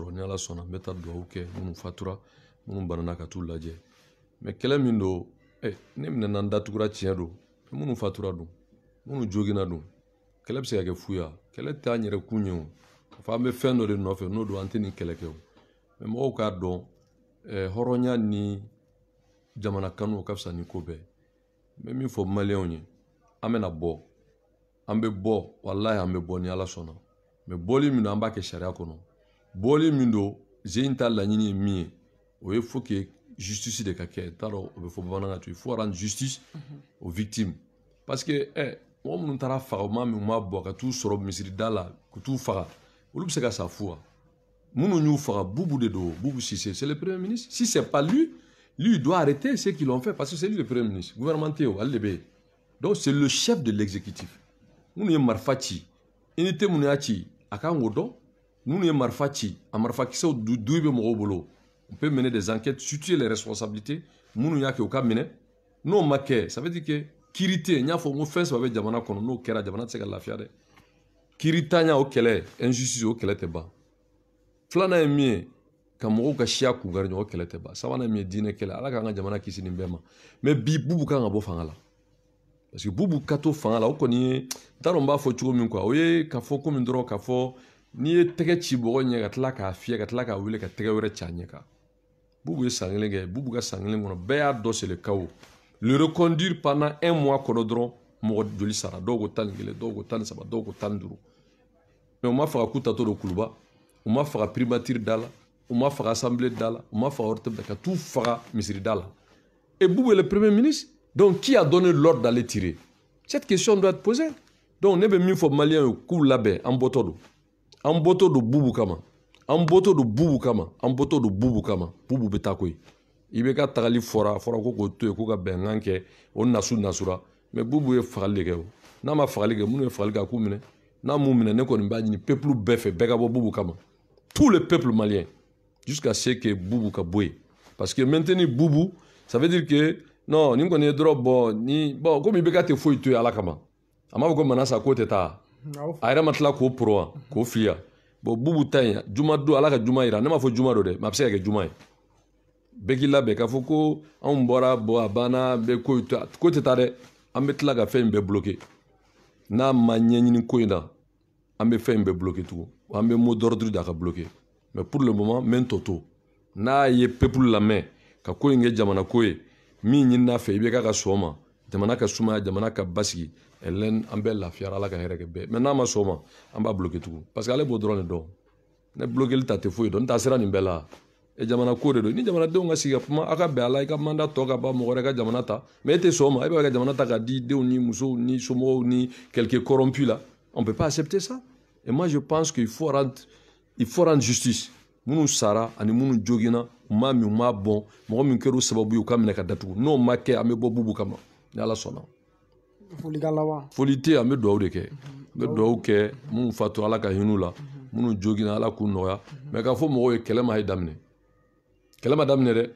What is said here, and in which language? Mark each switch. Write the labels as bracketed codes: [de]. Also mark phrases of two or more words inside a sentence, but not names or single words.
[bm] ni ala sɔnna n bɛ taa dugawu kɛ minnu fatura minnu banana ka t'u lajɛ mais kɛlɛ min don ne minɛna n datugura tiɲɛ don minnu fatura don minnu jogina don kɛlɛ bɛ se ka kɛ fu ya kɛlɛ tɛ an yɛrɛ kun ye o k'a fɔ an bɛ fɛn dɔ de nɔfɛ n'o don an tɛ nin kɛlɛ kɛ o mais mɔgɔw k'a dɔn hɔrɔnya ni jamana kanu o ka fisa ni ko bɛɛ n bɛ min fɔ maliyɛnw ye an bɛna bɔ an bɛ bɔ walahi an bɛ bɔ ni ala sɔnna mais bɔli min don an b'a kɛ sariya kɔnɔ bɔli min don zen ta laɲini ye min ye o ye [fr] faut que justice [bm] de ka kɛ n t'a dɔn o bɛ fɔ bamanankan to [fr] il faut rendre justice aux victimes parce que [bm] mɔgɔ minnu taara faga maa min ma bɔ ka t'u sɔrɔ misirida la ka t'u faga olu bɛ se ka sa fu wa minnu y'u faga Boubou de don Boubou Cissé [fr] c'est le premier ministre si c'est pas lui il doit arrêter ce qu'ils l'ont fait parce que c'est lui le premier ministre [bm] gouvernement tɛ o ale de bɛ yen [fr] donc c'est le chef de l'exécutif [bm] minnu ye marifa ci unité minnu y'a ci a kan k'o dɔn minnu ye marifa ci a marifakisɛw du bɛ mɔgɔw bolo [fr] on peut mener des enquêtes situer les responsabilités [bm] minnu y'a kɛ u ka minɛ n'o ma kɛ [fr] ça veut dire que [bm] kiiri tɛ yen n y'a fɔ n ko fɛn saba bɛ jamana kɔnɔ n'o kɛra jamana tɛ se ka lafiya dɛ kiiri tanya o kɛlɛ injustice o kɛlɛ tɛ ban filanan ye min ye ka mɔgɔw ka siya kungari ɲɔgɔn kɛlɛ tɛ ban sabanan ye min ye diinɛ kɛlɛ ala k'an ka jamana kisi nin bɛɛ ma mais bi Boubou kan ka bɔ fanga la [fr] parce que [bm] Boubou ka to fanga la o kɔni ye n t'a dɔn n b'a fɔ cogo min quoi o ye ka fɔ komi dɔrɔn ka fɔ n'i ye tɛgɛ ci mɔgɔ ɲɛ ka tila k'a fiyɛ ka tila k'a wele ka tɛgɛ wɛrɛ ci a ɲɛ kan Boubou ye san kelen kɛ Boubou ka san kelen kɔnɔ bɛɛ y'a dɔn [fr] c'est le chaos le reconduire pendant 1 mois [bm] kɔnɔ dɔrɔn mɔgɔ joli sara dɔw ko 11 dɔw ko 13 dɔw ko 15 mais u ma faga k'u tatɔ don kuluba u ma faga primature da la u ma faga assemblée da la u ma faga orteb ka t'u faga misiri da la [fr] et Boubou est le premier ministre donc qui a donné l'ordre d'aller tirer cette question doit être posée [bm] donc ne bɛ min fɔ maliyɛnw ye k'u labɛn an bɔtɔ don Boubou kama an bɔtɔ don Boubou kama an bɔtɔ don Boubou kama Boubou bɛ taa koyi i bɛ ka tagali fɔra ko k'o to yen ko ka bɛnkan kɛ o nasura mais Boubou ye fagali de kɛ o n'a ma fagali kɛ minnu ye fagali kɛ a k'u minɛ n'a m'u minɛ ne kɔni b'a ɲini peuple bɛɛ fɛ bɛɛ ka bɔ Boubou kama [fr] tout le peuple malien jusqu'à ce que [bm] Boubou ka bɔ yen [fr] parce que maintenir Boubou ça veut dire que non [bm] ni kɔni ye dɔrɔn bon komi i bɛ ka tɛ foyi to yen ala kama a m'a fɔ ko Manasa k'o tɛ taa a yɛrɛ ma tila k'o poro wa k'o fili bon bubu ta in juma don ala ka juma yira ne m'a fɔ juma don dɛ mais a bɛ se ka kɛ juma ye bɛɛ k'i labɛn k'a fɔ ko anw bɔra bon a banna bɛ ko tɛ taa dɛ an bɛ tila ka fɛn in bɛɛ bloquer n'a ma ɲɛɲini ko in na an bɛ fɛn in bɛɛ bloquer tugun an bɛ [fr] mot d'ordre [bm] da ka bloquer [fr] mais pour le moment [bm] n bɛ n tɔ to n'a ye peuple lamɛn ka ko in kɛ jamana ko ye min ɲinina fɛ i bɛ k'a ka sɔn ma jamana ka sumaya jamana ka basigi ɛlɛn an bɛɛ lafiyara ala ka hɛrɛ kɛ bɛɛ mais n'a ma sɔn ma an b'a bloquer tugun [fr] parce que [bm] ale b'o dɔrɔn de dɔn ne bloquer ta tɛ foyi dɔn n ta sera nin bɛɛ la e jamana ko de don ni jamanadenw ka sigi ka kuma a ka bɛn a la i ka mandat tɔ ka ban mɔgɔ wɛrɛ ka jamana ta mais e tɛ sɔn ma e bɛ ka jamana ta k'a di denw ni musow ni somɔgɔw ni [fr] quelques corrompus là on peut pas accepter ça et moi je pense qu'il faut rendre [bm] justice minnu sara ani minnu jogina u m'a min u m'a bɔn mɔgɔ min kɛra o sababu ye u ka minɛ ka datugu n'o ma kɛ an bɛ bɔ bubu kama ni ala sɔnna foli tɛ an bɛ dugawu de kɛ n bɛ dugawu kɛ minnu fatu ala ka hin'u la minnu jogina ala k'u nɔgɔya mais k'a fɔ mɔgɔw ye kɛlɛ ma ye daminɛ kɛlɛ ma daminɛ dɛ